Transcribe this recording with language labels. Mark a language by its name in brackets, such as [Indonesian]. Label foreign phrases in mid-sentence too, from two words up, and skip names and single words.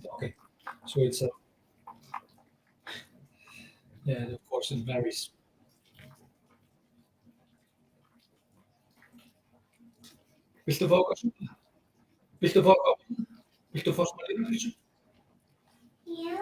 [English] Okay, so it's yeah, of course it varies. [Icelandic] Viltu fá okkar súpu? Viltu fá okkar? Viltu fá smá lifrarpylsu? [English] Yeah.